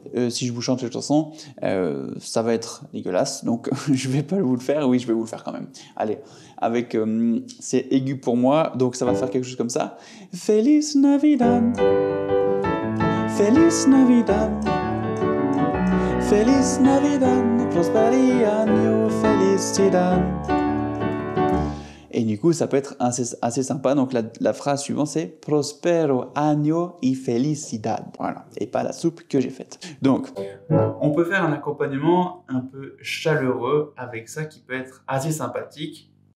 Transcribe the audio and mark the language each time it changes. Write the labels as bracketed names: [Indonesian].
[French] Si je vous chante cette chanson, ça va être dégueulasse, donc je vais pas vous le faire. Oui, je vais vous le faire quand même. Allez, avec c'est aigu pour moi, donc ça va faire quelque chose comme ça. [Spanish] Feliz Navidad, Feliz Navidad, Feliz Navidad, prosperi año, felicidad. [French] Et du coup, ça peut être assez sympa. Donc la phrase suivante, c'est [Spanish] Prospero año y felicidad. [French] Voilà, et pas la soupe que j'ai faite. Donc, on peut faire un accompagnement un peu chaleureux avec ça qui peut être assez sympathique.